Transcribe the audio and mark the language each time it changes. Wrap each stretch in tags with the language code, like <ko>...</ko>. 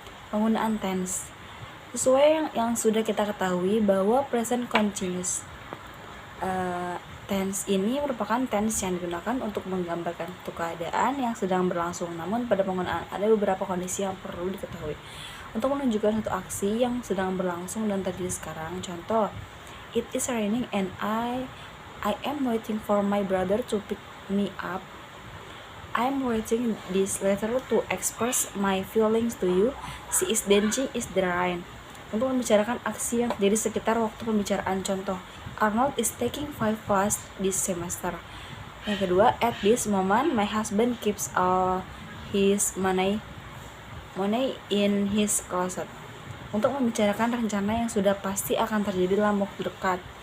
<id>Penggunaan tense sesuai yang sudah kita ketahui bahwa present continuous tense ini merupakan tense yang digunakan untuk menggambarkan suatu keadaan yang sedang berlangsung. Namun pada penggunaan ada beberapa kondisi yang perlu diketahui untuk menunjukkan satu aksi yang sedang berlangsung dan terjadi sekarang.</id> <en>Contoh, it is raining and I am waiting for my brother to pick me up. I am writing this letter to express my feelings to you. She is dancing in the rain.</en> <id>Untuk membicarakan aksi yang terjadi sekitar waktu pembicaraan.</id> <en>Contoh, Arnold is taking 5 class this semester.</en> <id>Yang kedua,</id> <en>at this moment my husband keeps all his money in his closet.</en> <id>Untuk membicarakan rencana yang sudah pasti akan terjadi dalam waktu dekat.</id>